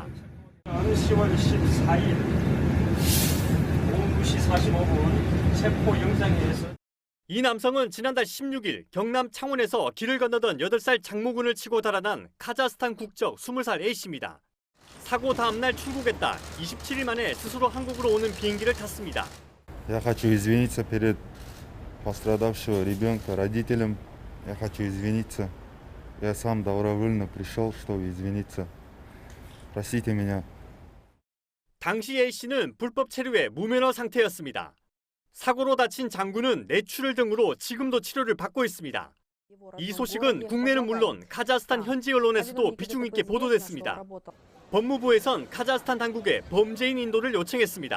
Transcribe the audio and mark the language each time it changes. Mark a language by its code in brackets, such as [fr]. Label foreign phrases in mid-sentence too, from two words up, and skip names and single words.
[ko] 어느 10월 14일 오후 2시 45분 체포 영장에 의해서 이 남성은 지난달 16일 경남 창원에서 길을 건너던 8살 장모군을 치고 달아난 카자흐스탄 국적 20살 A씨입니다. 사고 다음 날 출국했다 27일 만에 스스로 한국으로 오는 비행기를 탔습니다. [ru] Я хочу извиниться перед пострадавшего ребенка, родителям Я хочу извиниться. Я сам добровольно пришел, чтобы извиниться. Простите меня. [ko] 당시 A씨는 불법 체류의 무면허 상태였습니다. 사고로 다친 장군은 뇌출혈 등으로 지금도 치료를 받고 있습니다. 이 소식은 국내는 물론 카자흐스탄 현지 언론에서도 비중 있게 보도됐습니다. 법무부에선 카자흐스탄 당국에 범죄인 인도를 요청했습니다.